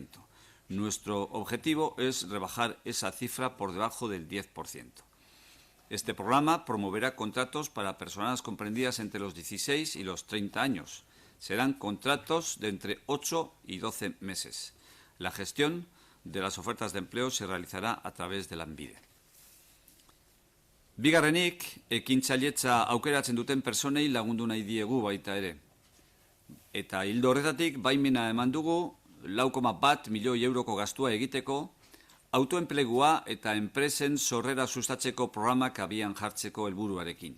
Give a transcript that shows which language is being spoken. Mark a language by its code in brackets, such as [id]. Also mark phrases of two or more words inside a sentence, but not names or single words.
[es] Nuestro objetivo es rebajar esa cifra por debajo del 10%. Este programa promoverá contratos para personas comprendidas entre los 16 y los 30 años. Serán contratos de entre 8 y 12 meses. La gestión de las ofertas de empleo se realizará a través de Lanbide. [eu] Bigarrenik, ekintzailetza aukeratzen duten personei lagundu nahi diegu baita ere. Eta ildo horretatik baimena eman dugu 4,1 milioi euroko gastua egiteko, autoenplegua eta enpresen sorrera sustatzeko programak abian jartzeko helburuarekin.